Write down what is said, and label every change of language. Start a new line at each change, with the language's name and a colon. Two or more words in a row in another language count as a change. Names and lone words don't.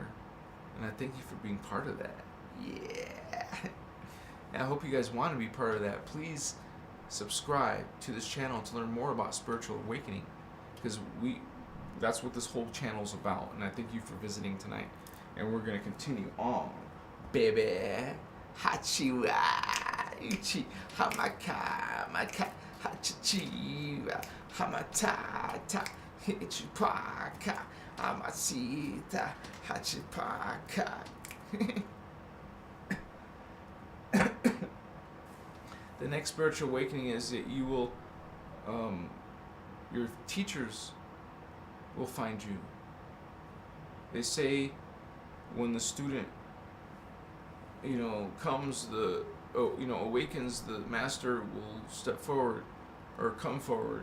English: And I thank you for being part of that. Yeah. And I hope you guys want to be part of that. Please subscribe to this channel to learn more about spiritual awakening, because that's what this whole channel is about. And I thank you for visiting tonight. And we're going to continue on. Baby. Hachiwa. Ichi. Hamaka. Maka. Hachichiwa. Hamatata. Hichipaka. Hamasita. Hachipaka. The next spiritual awakening is that you will, your teachers will find you. They say when the student, awakens, the master will step forward or come forward.